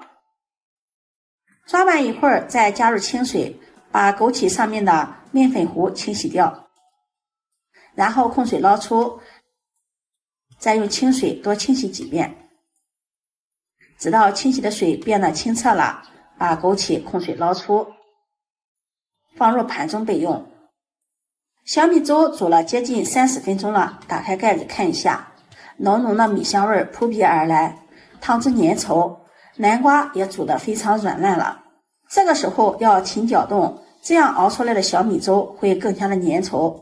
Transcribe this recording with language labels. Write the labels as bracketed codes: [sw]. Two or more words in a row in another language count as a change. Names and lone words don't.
[zh] 抓拌一會兒，再加入清水，把枸杞上面的麵粉糊清洗掉，然後控水撈出，再用清水多清洗幾遍，直到清洗的水變得清澈了，把枸杞控水撈出，放入盤中備用。小米粥煮了接近30分鐘了，打開蓋子看一下，濃濃的米香味撲鼻而來，湯汁粘稠，南瓜也煮得非常軟爛了。這個時候要勤攪動，這樣熬出來的小米粥會更加的粘稠。